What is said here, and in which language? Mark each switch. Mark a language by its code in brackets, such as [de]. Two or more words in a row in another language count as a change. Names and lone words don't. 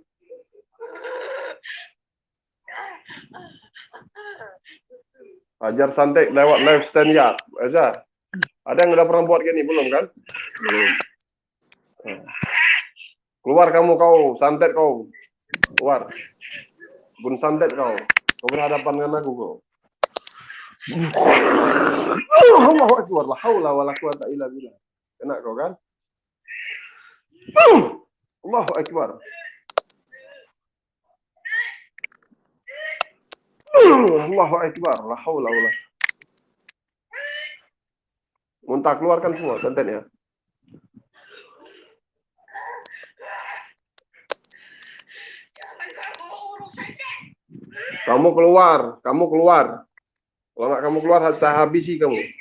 [id] Ajar santet lewat live StreamYard aja. Ada yang udah pernah buat gini belum kan? Belum. Keluar kamu kau, santet kau. Keluar. Bun santet kau. Kau berhadapan dengan aku kau. [ar] الله أكبر، لا حول ولا قوة إلا بالله. [id] Kena kau kan? [ar] الله أكبر. الله أكبر، لا حول ولا. [id] Muntah, keluarkan semua santetnya. Kamu keluar. Kalau nggak kamu keluar, saya habisi kamu.